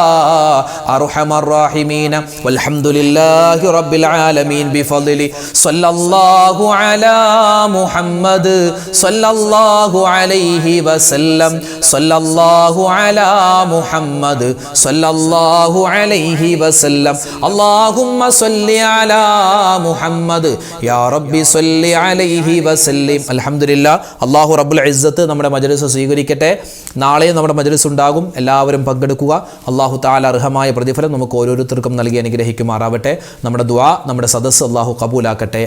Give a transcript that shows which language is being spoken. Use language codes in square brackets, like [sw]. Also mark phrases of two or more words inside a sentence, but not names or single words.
[ar] أرحم الراحمين والحمد لله رب العالمين بفضله صلى الله على محمد صلى الله عليه وسلم صلى الله على محمد صلى الله عليه وسلم اللهم صل على محمد يا ربي صل عليه وسلم. [ml] അൽഹംദുലില്ലാ, അല്ലാഹു [ar] رب العزة [ml] നമ്മുടെ മജ്‌ലിസ് സ്വീകരിക്കട്ടെ. നാളെ നമ്മുടെ മജ്‌ലിസ് ഉണ്ടാകും. എല്ലാവരും പങ്കെടുക്കുക. അല്ലാഹു തആല അർഹമായ പ്രതിഫലം നമുക്ക് ഓരോരുത്തർക്കും നൽകി അനുഗ്രഹിക്കുമാറാവട്ടെ. നമ്മുടെ ദുആ, നമ്മുടെ സദസ്സ് അല്ലാഹു ഖബൂലാക്കട്ടെ.